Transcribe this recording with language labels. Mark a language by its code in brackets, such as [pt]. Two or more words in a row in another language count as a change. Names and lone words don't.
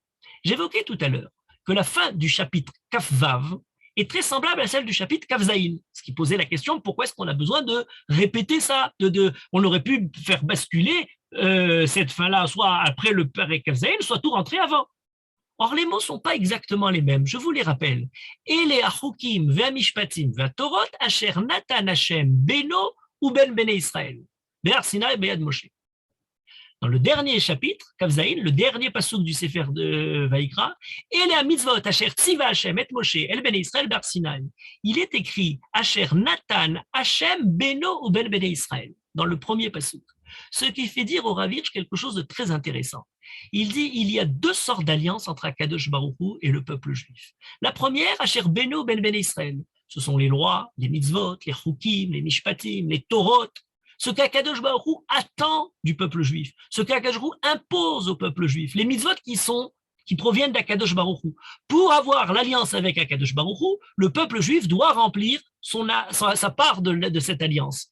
[fr] J'évoquais tout à l'heure que la fin du chapitre Kaf Vav est très semblable à celle du chapitre Kaf Zayin, ce qui posait la question pourquoi est-ce qu'on a besoin de répéter ça, on aurait pu faire basculer cette fin-là, soit après le Perek Kaf Zayin, soit tout rentrer avant. Or, les mots ne sont pas exactement les mêmes, je vous les rappelle. [he] אלה החוקים והמשפטים והתורות אשר נתן השם בינו ובין בני ישראל בהר סיני ביד משה. [fr] Dans le dernier chapitre, Kaf Zayin, le dernier pasuk du Sefer de Vaïkra, [he] אלה המצוות אשר צוה השם את משה אל בני ישראל בהר סיני. [fr] Il est écrit [he] אשר נתן השם בינו ובין בני ישראל [fr] dans le premier pasuk. Ce qui fait dire au Rav Hirsch quelque chose de très intéressant. Il dit il y a deux sortes d'alliances entre [he] הקדוש ברוך הוא [fr] et le peuple juif. La première, [he] אשר בינו ובין בני ישראל. [fr] Ce sont les lois, les mitzvot, les chukim, les mishpatim, les torot. Ce qu' [he] הקדוש ברוך הוא [fr] attend du peuple juif, ce qu' [he] הקדוש ברוך הוא [fr] impose au peuple juif, les mitzvot qui proviennent d' [he] הקדוש ברוך הוא. [fr] Pour avoir l'alliance avec [he] הקדוש ברוך הוא, [fr] le peuple juif doit remplir sa part de cette alliance.